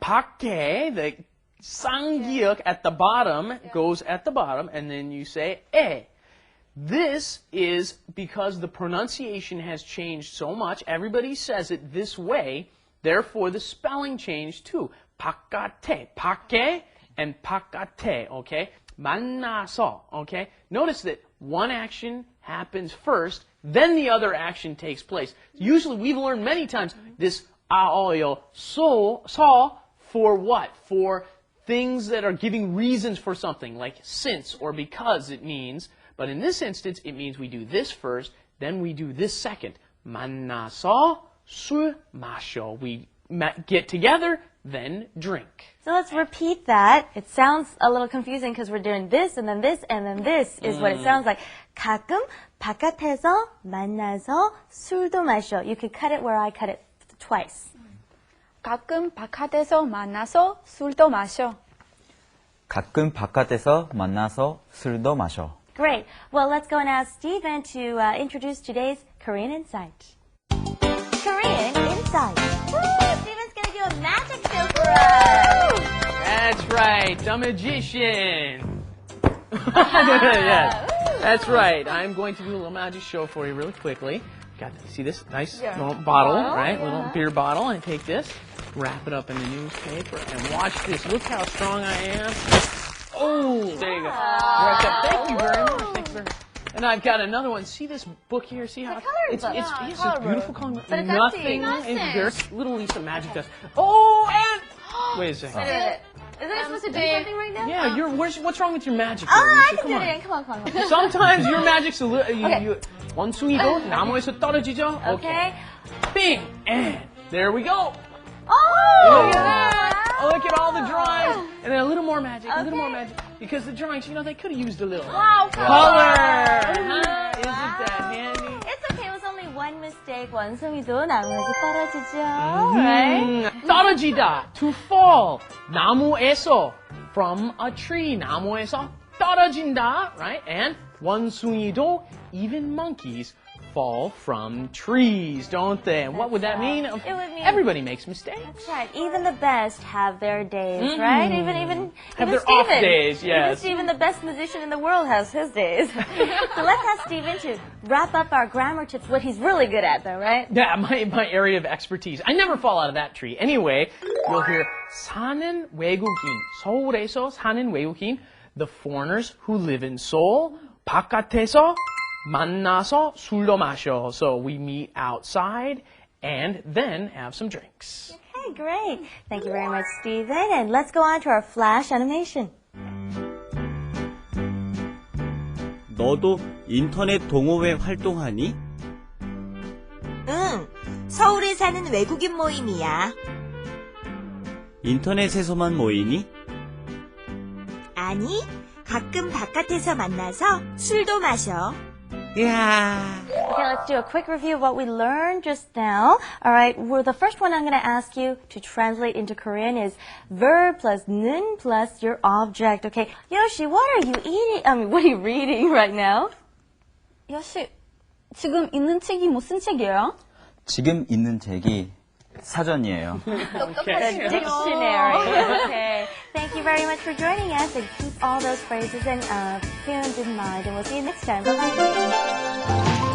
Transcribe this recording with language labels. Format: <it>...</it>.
<en>밖에, the 쌍기역 at the bottom goes at the bottom, and then you say 에. This is because the pronunciation has changed so much. Everybody says it this way. Therefore, the spelling changed too.</en> <ko>바깥에, 밖에, and 바깥에, okay? 만나서, okay?</ko> <en>Notice that one action happens first, then the other action takes place. Usually, we've learned many times this 아어요, so for what? For things that are giving reasons for something, like since or because it means. But in this instance, it means we do this first, then we do this second.</en> <ko>만나서 술 마셔.</ko> <en>We get together, then drink. So let's repeat that. It sounds a little confusing because we're doing this and then this and then this is what it sounds like.</en> <ko>가끔 바깥에서 만나서 술도 마셔.</ko> <en>You could cut it where I cut it twice.</en> <ko>가끔 바깥에서 만나서 술도 마셔. 가끔 바깥에서 만나서 술도 마셔.</ko> <en>Great. Well, let's go and ask Stephen to introduce today's Korean Insight. Korean Insight. Woo! Stephen's going to do a magic show for us. That's right, the magician. Yes, that's right. I'm going to do a little magic show for you really quickly. See this nice little bottle, right? Little beer bottle. And take this, wrap it up in the newspaper, and watch this. Look how strong I am. Oh, there you go. Thank you very much. Thank you very much. And I've got another one. See this book here? See how it's a beautiful color. But it's nothing. empty. There's little Lisa magic dust. Oh, and wait a second. Isn't it supposed to do something right now? Yeah, what's wrong with your magic? Oh, I Lisa? can do it again. Come on. Sometimes your magic's a little.</en> <ko>원숭이도 나무에서 떨어지죠?</ko> <en>Okay. Bing! And there we go. Oh! Look at that! Oh, look at all the drawings. And then a little more magic, a little more magic. Because the drawings, they could have used a little color. Huh? Isn't that handy? It's okay. It was only one mistake.</en> <ko>원숭이도 나무에서 떨어지죠.</ko> <en>Right? 떨어지다, to fall. 나무에서, from a tree.</en> <ko>나무에서 떨어진다, right?</ko> <en>And 원숭이도, even monkeys fall from trees, don't they? And what would that mean? It would mean everybody makes mistakes. That's right. Even the best have their days, right? Even Have their Stephen. off days, yes. Even Stephen, the best musician in the world, has his days. So let's ask Stephen to wrap up our grammar tips, what he's really good at, though, right? Yeah, my area of expertise. I never fall out of that tree. Anyway, you'll hear</en> <ko>사는 외국인, 서울에서 사는 외국인,</ko> <en>the foreigners who live in Seoul,</en> <ko>바깥에서 만나서 술도 마셔.</ko> <en>So we meet outside and then have some drinks. Okay, great. Thank you very much, Stephen. And let's go on to our flash animation.</en> <ko>너도 인터넷 동호회 활동하니? 응, 서울에 사는 외국인 모임이야. 인터넷에서만 모이니? 아니, 가끔 바깥에서 만나서 술도 마셔. 이야.</ko> <en>Okay, let's do a quick review of what we learned just now. All right, the first one I'm going to ask you to translate into Korean is verb plus 는 plus your object. Okay, Yoshi, what are you eating? What are you reading right now?</en> <ko>여시, 지금 있는 책이 무슨 책이에요? 지금 있는 책이 사전이에요.</ko> <en>Okay. Dictionary. Okay. Thank you very much for joining us, and keep all those phrases and tuned in mind. And we'll see you next time. Bye-bye.</en>